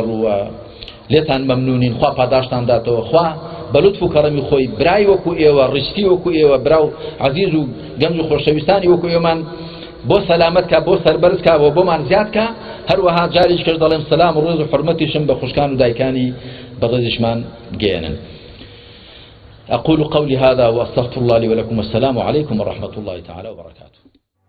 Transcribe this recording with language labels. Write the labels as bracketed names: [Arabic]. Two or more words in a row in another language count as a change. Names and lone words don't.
[Central Kurdish] ڕووە لێتان مەمنونین خوا پاداشتان داتەوە خوا بەلوتف و کەڕەمی خۆی برای وەکو ئێوە ڕشتی وەکو ئێوە براو عەزیز و گەنج و خۆشەویستانی وەکو ئێوەمان بۆ سەلامەت کا بۆ سەربەرز کا بۆ بۆمان زیاد کا هەروەها جاریش کەش دەڵێم سەلام و ڕێز و حورمەتیشم بە خوشکان و دایکانی بەڕێزیشمان بگێنن [Arabic] أقول قولي هذا وأستغفر الله لي ولكم والسلام عليكم ورحمة الله تعالى وبركاته